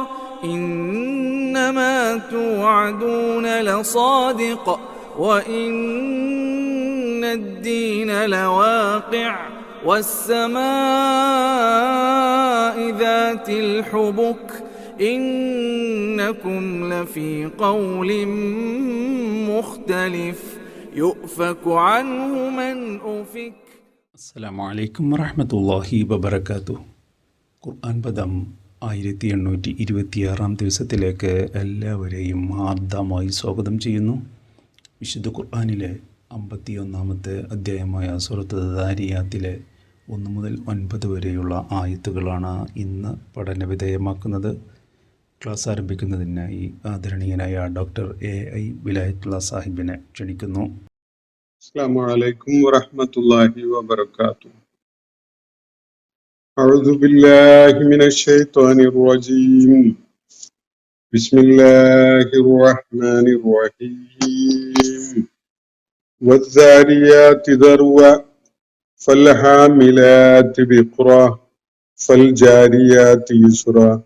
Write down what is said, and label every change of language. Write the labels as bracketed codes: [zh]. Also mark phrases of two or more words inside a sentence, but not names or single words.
[ar] إنما توعدون لصادق وإن الدين لواقع والسماء ذات الحبك إنكم لفي قول مختلف يؤفك عنه من أفك. السلام عليكم ورحمة الله وبركاته. [ml] ഖുർആൻ പദം 1826 ദിവസത്തിലേക്ക് എല്ലാവരെയും ഹാർദമായി സ്വാഗതം ചെയ്യുന്നു. വിശുദ്ധ ഖുർആനിലെ 51-ാമത്തെ അധ്യായമായ സൂറത്ത് ദാരിയാത്തിലെ 1 മുതൽ 9 വരെയുള്ള ആയത്തുകളാണ് ഇന്ന് പഠനവിധേയമാക്കുന്നത്. ക്ലാസ് ആരംഭിക്കുന്നതിനായി ആദരണീയനായ ഡോക്ടർ AI വിലായത്തുള്ള സാഹിബിനെ ക്ഷണിക്കുന്നു. [ar] السلام عليكم ورحمة الله وبركاته. أعوذ بالله من الشيطان الرجيم. بسم الله الرحمن الرحيم. والذاريات ذروا فالحاملات وقرا فالجاريات يسرا